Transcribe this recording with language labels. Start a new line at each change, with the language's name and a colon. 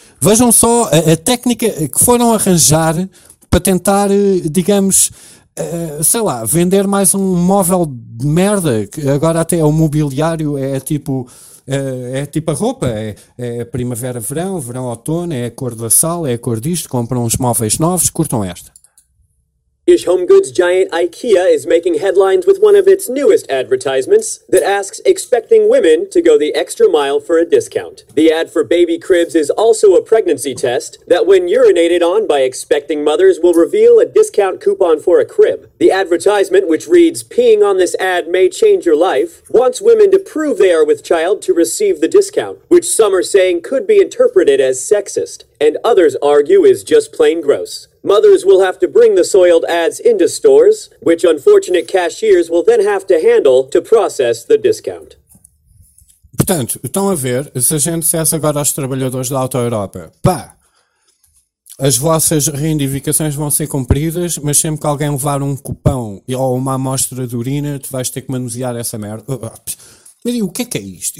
Portuguese: Vejam só a técnica que foram arranjar para tentar, digamos, sei lá, vender mais um móvel de merda, que agora até o mobiliário é tipo... É tipo a roupa, é primavera-verão, verão-outono, é a cor da sala, é a cor disto, compram uns móveis novos, curtam esta.
English: British home goods giant IKEA is making headlines with one of its newest advertisements that asks expecting women to go the extra mile for a discount. The ad for baby cribs is also a pregnancy test that when urinated on by expecting mothers will reveal a discount coupon for a crib. The advertisement, which reads, peeing on this ad may change your life, wants women to prove they are with child to receive the discount, which some are saying could be interpreted as sexist, and others argue is just plain gross. Mothers will have to bring the soiled ads into stores, which unfortunate cashiers will then have to handle to process the discount.
Portuguese: Portanto, estão a ver, se a gente dissesse agora aos trabalhadores da Auto Europa, pá, as vossas reivindicações vão ser cumpridas, mas sempre que alguém levar um cupão ou uma amostra de urina, tu vais ter que manusear essa merda. Mas o que é isto?